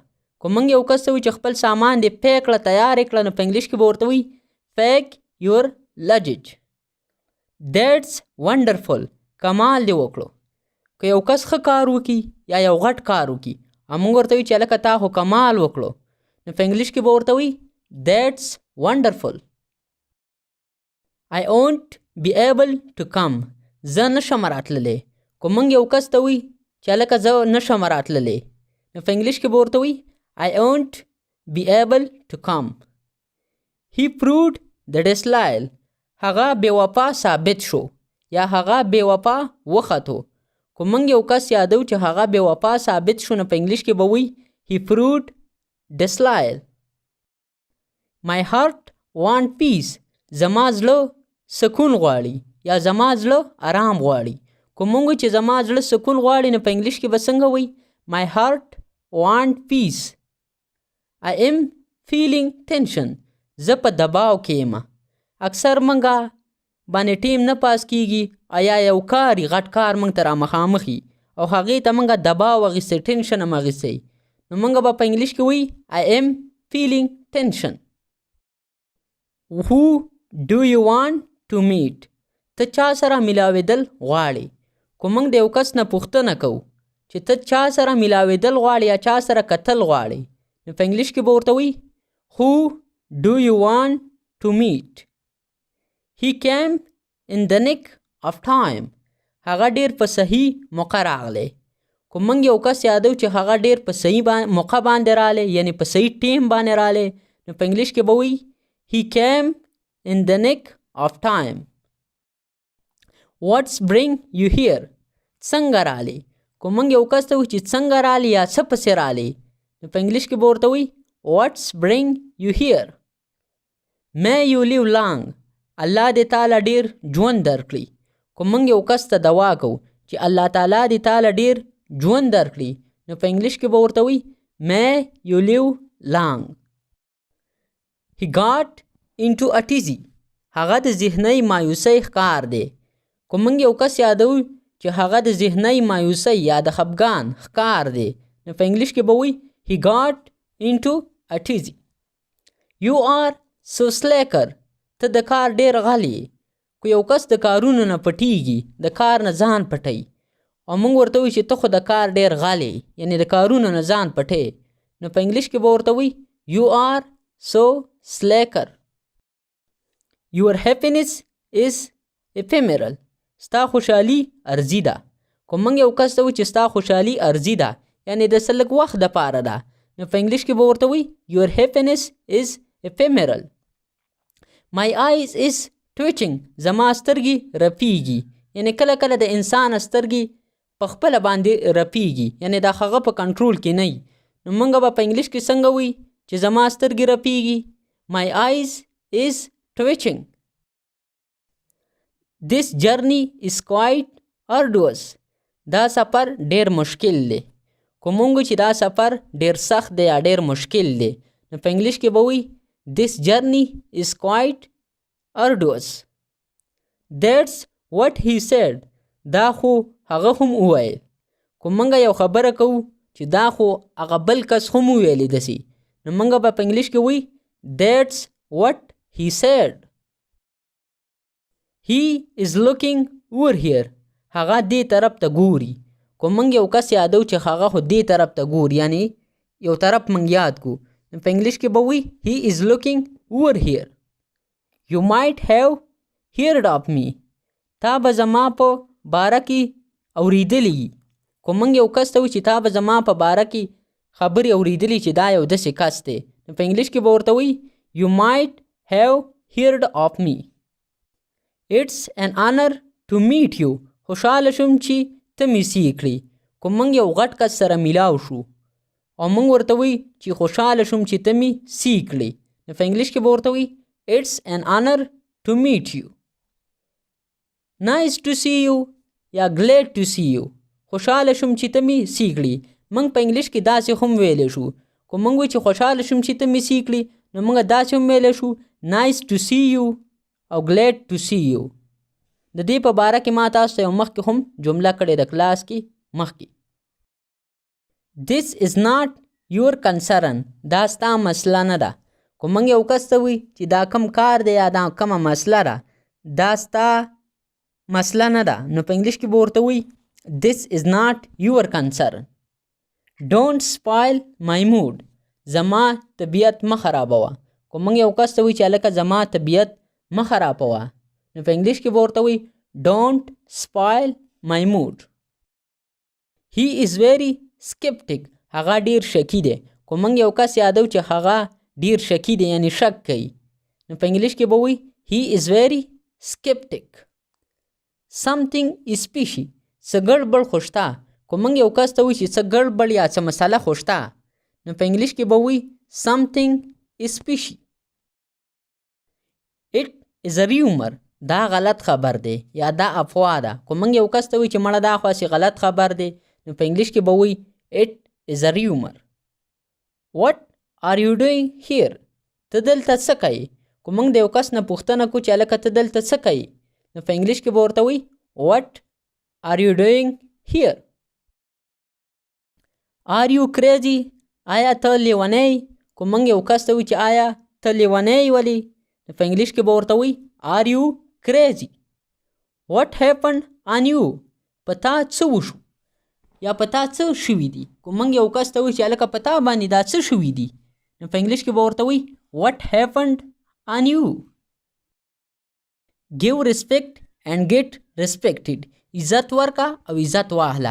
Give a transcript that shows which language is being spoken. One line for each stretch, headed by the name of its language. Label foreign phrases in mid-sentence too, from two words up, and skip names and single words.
Pashto: که موږ یو کس ته وایو چې خپل سامان دې پیک کړه تیار یې کړه نو په انګلیش کې به ورته وایي
English: Pack your luggage. That's wonderful.
Pashto: کمال دې وکړو. که یو کس ښه کار وکړي یا یو غټ کار وکړي او موږ ورته وایو چې هلکه تا خو کمال وکړو نو په انګلیش کې به ورته وایي
English: That's wonderful. I won't be able to come.
Pashto: زه نشم راتللی. که موږ یو کس ته وایي چې هلکه زه نشم راتللی نو په انګلیش کې به ورته وایي
English: I won't be able to come. He proved the disloyal.
Pashto: هغه بې وفا ثابت شو یا هغه بې وفا وختو. که موږ یو کس یادو چې هغه بې وفا ثابت شو نو په انګلیش کې به وایي
English: He proved disloyal. My heart want peace.
Pashto: زما زړه سکون غواړي یا زما زړه آرام غواړي. کوم موږ چې زما زړه سکون غواړي نو په انګلیش کې به څنګه وایي؟
English: My heart want peace. I am feeling tension.
Pashto: زه په دباو کې یم. اکثر منګه باندې ټیم نه پاس کیږي یا یو کاري غټ کار موږ ته رامخامخي او هغې ته موږ دباو اخیستی، ټینشن هم اخیستی، نو موږ به په انګلیش کې وایي
English: I am feeling tension. Who do you want to meet?
Pashto: ته چا سره ملاوېدل غواړې؟ که موږ د یو کس نه پوښتنه کوو چې ته چا سره ملاوېدل غواړې یا چا سره کتل غواړې، نو په انګلیش کې به ورته وایي
English: Who do you want to meet? He came in the nick of time.
Pashto: هغه ډیر په صحیح موقع راغلی. که موږ یو کس یادو چې هغه ډیر په صحیح موقع باندې راغلی، یعنی په صحیح ټیم باندې راغلی، نو په انګلیش کې به وایي
English: He came in the nick of time. What's bring you here?
Pashto: څنګه راغلی؟ که موږ یو کس ته وایو چې څنګه راغلی یا څه پسې راغلی، نو په انګلیش کې به ورته وایي
English: What's bring you here? May you live long.
Pashto: الله دې تعالی ډیر ژوند درکړي. که موږ یو کس ته دعا کوو چې الله تعالی دې تعالی ډیر ژوند درکړي، نو په انګلیش کې به ورته وایي
English: May you live long. He got into a tizzy.
Pashto: هغه د ذهني مایوسۍ ښکار دی. که موږ یو کس یادو چې هغه د ذهني مایوسۍ یا د خفګان ښکار دی، نو په انګلیش کې به وایي
English: He got into a tizzy. You are so slacker.
Pashto: ته د کار ډیر غلی. که یو کس د کارونو نه پټیږي، د کار نه ځان پټوي، او موږ ورته وایو چې ته خو د کار ډیر غلی، یعنی د کارونو نه ځان پټې، نو په انګلیش کې به ورته وایي
English: You are so slacker. Your happiness is ephemeral.
Pashto: ستا خوشحالي ارزي ده. که موږ یو کس ته وایو چې ستا خوشحالي ارزي ده، یعنی د څه لږ وخت دپاره ده، نو په انګلیش کې به ورته وایي
English: Your happiness is ephemeral. My eyes is twitching.
Pashto: زما سترګې رپیږي. یعنی کله کله د انسان سترګې په خپله باندې رپیږي، یعنی دا هغه په کنټرول کې نه وي، نو موږ به په انګلیش کې څنګه وایي چې زما سترګې رپیږي؟
English: My eyes is twitching. This journey is quite arduous.
Pashto: دا سفر ډیر مشکل دی. که موږ چې دا سفر ډیر سخت دی یا ډیر مشکل دی، نو په انګلیش کې به وایي
English: This journey is quite arduous. That's what he said.
Pashto: دا خو هغه هم وویل. که موږ یو خبره کوو چې دا خو هغه بل کس هم وویلی داسې، نو موږ به په انګلیش کې وایي
English: That's what he said. He is looking over here.
Pashto: هغه دې طرف ته ګوري. که موږ یو کس یادو چې هغه خو دې طرف ته ګوري، یعنی یو طرف موږ یاد کو، نو په انګلیش کې به وایي
English: He is looking over here. You might have heard of me.
Pashto: تا به زما په باره کې اورېدلی. که موږ یو کس ته وایو چې تا به زما په باره کې خبرې اورېدلی چې دا یو داسې کس دی، نو په انګلیش کې به ورته وایي
English: You might have heard of me. It's an honor to meet you.
Pashto: خوشحاله شوم چې ته مې سي کړې. که موږ یو غټ کس سره میلاو شو او موږ ورته وایي چې خوشحاله شوم چې ته مې سي کړې، نو په انګلیش کې به ورته وایي
English: It's an honor to meet you. Nice to see you یا glad to see you.
Pashto: خوشحاله شوم چې ته مې سي کړې. موږ په انګلیش کې داسې هم ویلی شو. که موږ وایو چې خوشحاله شوم چې ته مې سي کړې، نو موږ داسې هم ویلی شو
English: Nice to see you
Pashto: او
English: glad to see you.
Pashto: د دې په باره کې ما تاسو ته یو مخکې هم جمله کړې د کلاس کې مخکې.
English: This is not your concern.
Pashto: دا ستا مسله نه ده. که موږ یو کس ته وایي چې دا کم کار دی یا دا کمه مسله ده، دا ستا مسله نه ده، نو په انګلیش کې به ورته وایي
English: This is not your concern. Don't spoil my mood.
Pashto: زما طبیعت مه خرابوه. که موږ یو کس ته وایي چې هلکه زما طبیعت مه خرابوه، نو په انګلیش کې به ورته وایي
English: Don't spoil my mood. He is very skeptic.
Pashto: هغه ډیر شکی دی. که موږ یو کس یادو چې هغه ډیر شکی دی، یعنی شک کوي، نو په انګلیش کې به وایي
English: He is very skeptic. Something is fishy.
Pashto: څه ګډوډ خو شته. که موږ یو کس ته وایي چې څه ګډوډ یا څه مسله خو شته، نو په انګلیش کې به وایي
English: something is fishy. It is a rumor.
Pashto: دا غلط خبر دی یا دا افوا ده. که موږ یو کس ته وایو چې مړه دا خو غلط خبر دی نو په انګلیش کې به وایي
English: it is a rumor. What are you doing here?
Pashto: ته دلته څه کوې؟ که موږ د یو کس نه پوښتنه کوو چې هلکه ته دلته څه کوې نو په انګلیش کې به ورته وایي
English: What are you doing here? Are you crazy?
Pashto: آیا ته لیونی؟ که موږ یو کس ته وایو چې آیا ته لیونی ولې نو په انګلیش کې به ورته وایي
English: Are you crazy? What happened on you?
Pashto: په تا څه وشو یا په تا څه شوي دي؟ که موږ یو کس ته وایو چې هلکه په تا باندې دا څه شوي دي نو په انګلیش کې به ورته وایي
English: What happened on you? Give respect and get respected.
Pashto: عزت ورکه او عزت واخله.